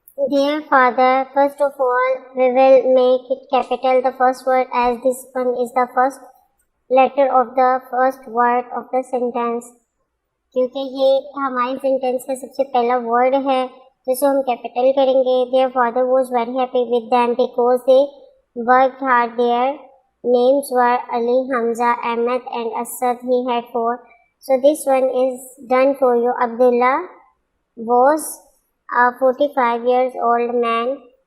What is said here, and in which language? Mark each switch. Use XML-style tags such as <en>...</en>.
<en>Dear Father, first of all, we will make it capital the first word, as this one is the first letter of the first word of the sentence.</en> <hi>क्योंकि ये हमारी sentence का सबसे पहला word है, जिसे हम capital करेंगे.</hi> <en>Their father was very happy with them because they worked hard. Their names were Ali, Hamza, Ahmed and Asad. He had 4. So this one is done for you. Abdullah was a 45 years old man.</en>